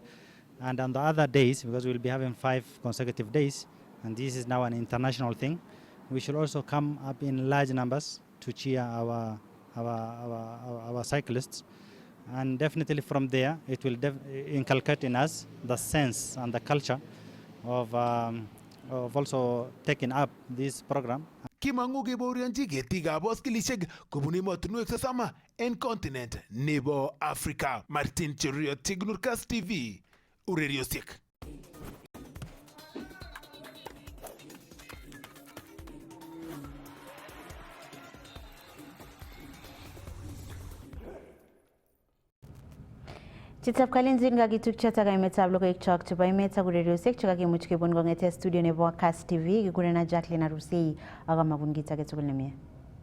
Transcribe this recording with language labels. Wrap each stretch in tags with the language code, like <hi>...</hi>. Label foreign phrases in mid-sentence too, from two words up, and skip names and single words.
<en>And on the other days, because we'll be having 5 consecutive days, and this is now an international thing, we should also come up in large numbers to cheer our cyclists. And definitely from there, it will inculcate in us the sense and the culture of also taking up this program.</en> <kln>Kimangu kebaorionji ketikab boskilishek kobun emotinwek 30 en continent nebo Africa. Martin Cheruiyot, Tignur, Kass TV, ureriosiek. Chitab kalenjin kakitukyo takaimetab logoiwek chok chebo emet ak ureriosiek chekakimuch kebun kong'ete studio nebo Kass TV kikurenan Jacqueline Arusei ak amabun kit age tugul nemie.</kln>